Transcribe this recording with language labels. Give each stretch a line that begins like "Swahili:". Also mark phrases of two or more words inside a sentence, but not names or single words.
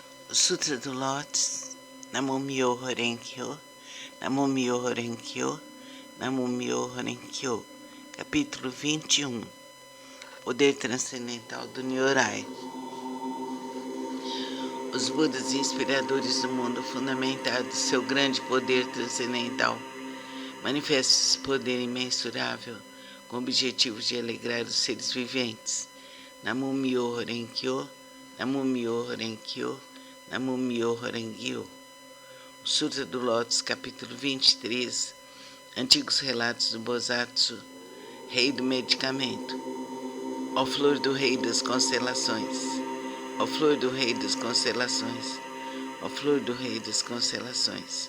Portuguese: Sutra do Lótus,
Japanese: 南無妙法蓮華経、南無妙法蓮華経、南無妙法蓮華経,
Portuguese: capítulo 21, Poder Transcendental do Nyorai. Os Budas inspiradores do mundo fundamentado seu grande poder transcendental manifestam esse poder imensurável com o objetivo de alegrar os seres viventes.
Japanese: 南無妙法蓮華経、南無妙法蓮華経、南無妙法蓮華経.
Portuguese: O Sutra do Lótus, capítulo 23, Antigos Relatos do Bosatsu, Rei do Medicamento. Ó flor do Rei das Constelações, ó flor do Rei das Constelações, ó flor do Rei das Constelações.